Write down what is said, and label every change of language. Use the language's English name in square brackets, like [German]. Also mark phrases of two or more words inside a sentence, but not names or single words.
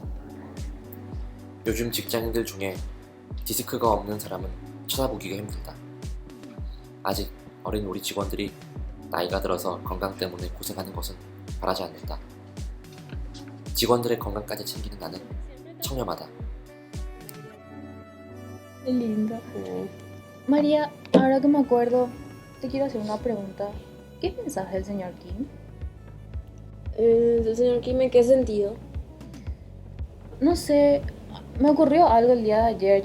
[Korean] 요즘 직장인들 중에 디스크가 없는 사람은 찾아보기가 힘들다. 아직 어린 우리 직원들이 나이가 들어서 건강 때문에 고생하는 것은 바라지 않는다. 직원들의 건강까지 챙기는 나는 청렴하다. [Spanish] Qué linda. María, ahora que me acuerdo, te quiero hacer una pregunta. ¿Qué pensás del señor Kim? Señor Kim, ¿en qué sentido? No sé, me ocurrió algo el día de ayer.